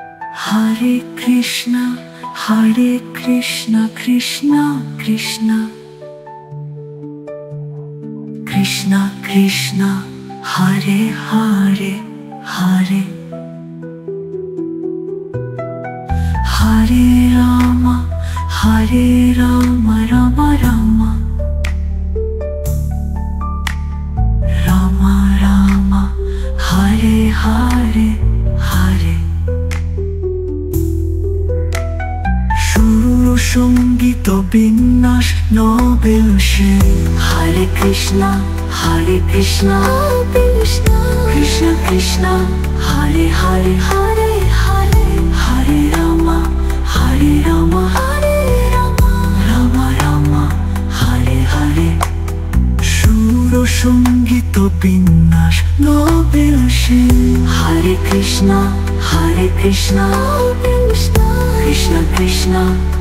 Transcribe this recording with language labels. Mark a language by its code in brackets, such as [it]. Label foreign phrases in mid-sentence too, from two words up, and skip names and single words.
[sa] Hare Krishna Krishna Krishna Krishna Krishna Hare Hare Hare Hare Rama Rama Rama Rama Rama Hare Hare Hare [bn] সুর সঙ্গীত বিন্যাস নোবেল সে [sa] Hare Krishna Krishna Krishna Hare Hare Hare Hare Hare Rama Hare Rama Rama Rama Hare Hare [bn] সুর সঙ্গীত বিন্যাস নোবেল সে [sa] Hare Krishna Krishna Krishna